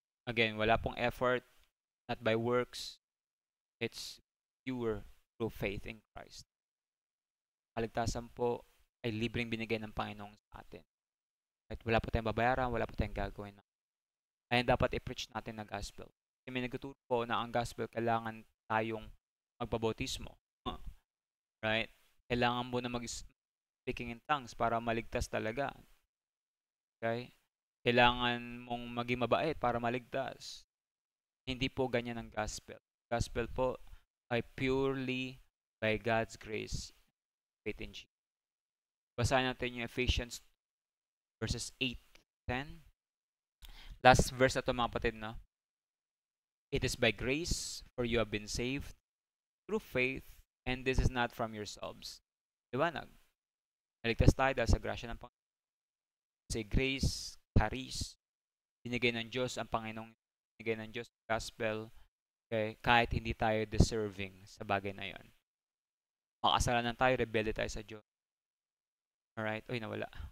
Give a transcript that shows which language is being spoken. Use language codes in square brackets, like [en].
[en] Again, [tl] wala pong [en] effort, not by works. It's pure through faith in Christ. [tl] Kaligtasan po ay libreng binigay ng Panginoon sa atin. At wala po tayong babayaran, wala po tayong gagawin. Kaya dapat i-preach natin na gospel. Kasi may nagtuturo po na ang gospel kailangan tayong magpabautismo. Right? Kailangan mo na mag-speaking in tongues para maligtas talaga. Okay? Kailangan mong maging mabait para maligtas. Hindi po ganyan ang gospel. [en] Gospel [tl] po ay [en] purely by God's grace, faith in Jesus. [tl] Basahin natin yung Ephesians verses 8-10. Last verse na ito mga kapatid, no? [en] It is by grace, for you have been saved through faith, and this is not from yourselves. [tl] Liwanag. Naligtas tayo dahil sa grasya ng Panginoon. Say grace, charis, binigay ng Diyos ang Panginoong, binigay ng Diyos ang gospel, okay, kahit hindi tayo deserving sa bagay na yon. Makasalanan tayo, rebelde tayo sa Diyos. Alright? Uy, nawala.